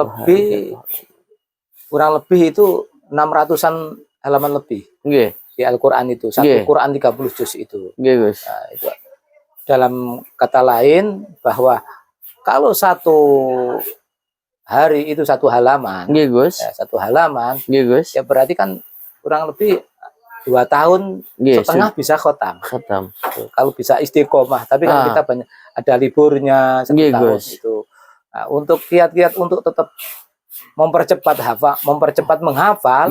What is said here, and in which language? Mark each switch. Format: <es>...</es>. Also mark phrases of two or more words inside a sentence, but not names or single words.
<id>Kurang lebih itu 600-an halaman lebih. Nggih. Di Al-Qur'an itu. Satu Quran 30 juz itu. Nggih, Gus. Nah, itu dalam kata lain bahwa kalau 1 hari itu 1 halaman. Nggih, Gus. Ya, 1 halaman. Nggih, Gus. Ya berarti kan kurang lebih 2 tahun setengah bisa khotam. Kalau bisa istiqomah, tapi kan kita banyak ada liburnya 1 tahun itu. Nah, untuk kiat-kiat untuk tetap mempercepat menghafal,</id>